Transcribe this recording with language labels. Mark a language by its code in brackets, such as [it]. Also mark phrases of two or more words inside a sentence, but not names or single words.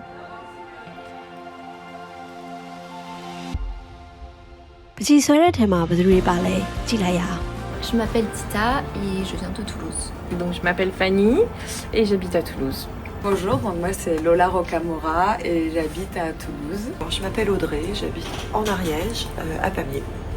[my] ပကြီးဆွဲတဲ့ထဲမှာဘယ်သူတွေပါလဲကြည့်လိုက်ရအောင် [fr] Je m'appelle Tita et je viens de Toulouse. Donc je m'appelle Fanny et j'habite à Toulouse. Bonjour, moi c'est Lola Rocamora et j'habite à Toulouse. Je m'appelle Audrey, j'habite en Ariège, à Pamiers.